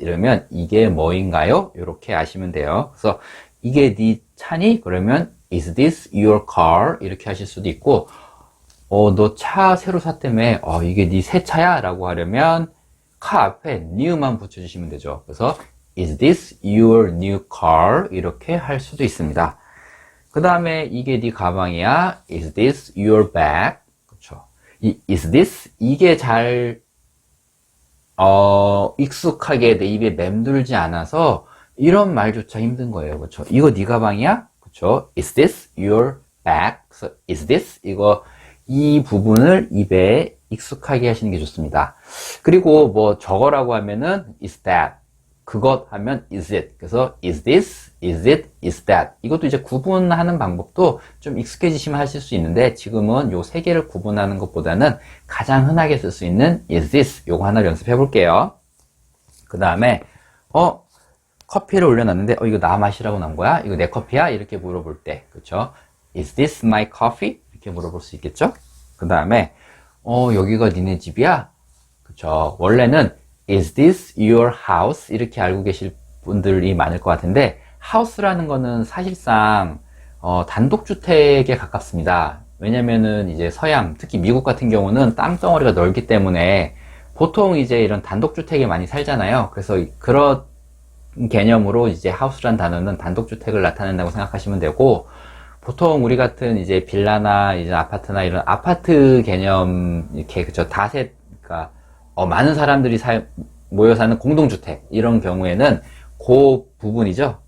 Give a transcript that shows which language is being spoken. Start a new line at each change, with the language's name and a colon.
Korean: 이러면 이게 뭐인가요? 이렇게 아시면 돼요. 그래서 이게 네 차니? 그러면
English: is this your car?
Korean: 이렇게 하실 수도 있고, 너 차 새로 샀다며, 이게 네 새 차야? 라고 하려면, 카 앞에 new만 붙여주시면 되죠. 그래서,
English: is this your new car?
Korean: 이렇게 할 수도 있습니다. 그 다음에, 이게 네 가방이야?
English: is this your bag?
Korean: 그렇죠. 이
English: is this?
Korean: 이게 잘, 익숙하게 내 입에 맴돌지 않아서, 이런 말조차 힘든 거예요. 그렇죠. 이거 네 가방이야? 그렇죠.
English: Is this your bag?
Korean: 그래서
English: is this?
Korean: 이 부분을 입에 익숙하게 하시는 게 좋습니다. 그리고 뭐 저거라고 하면은
English: is that.
Korean: 그것 하면
English: is it.
Korean: 그래서
English: is this, is it, is that.
Korean: 이것도 이제 구분하는 방법도 좀 익숙해지시면 하실 수 있는데 지금은 요 세 개를 구분하는 것보다는 가장 흔하게 쓸 수 있는
English: is this.
Korean: 요거 하나를 연습해 볼게요. 그 다음에 커피를 올려놨는데 이거 나 마시라고 난 거야? 이거 내 커피야? 이렇게 물어볼 때 그쵸?
English: Is this my coffee?
Korean: 이렇게 물어볼 수 있겠죠? 그 다음에 여기가 니네 집이야? 그쵸? 원래는
English: Is this your house?
Korean: 이렇게 알고 계실 분들이 많을 것 같은데 house라는 거는 사실상 단독주택에 가깝습니다. 왜냐면은 이제 서양, 특히 미국 같은 경우는 땅덩어리가 넓기 때문에 보통 이제 이런 단독주택에 많이 살잖아요. 그래서 그런 개념으로 이제 house란 단어는 단독주택을 나타낸다고 생각하시면 되고, 보통 우리 같은 이제 빌라나 이제 아파트나 이런 아파트 개념 이렇게 그쵸 그러니까 많은 사람들이 모여 사는 공동주택 이런 경우에는 그 부분이죠.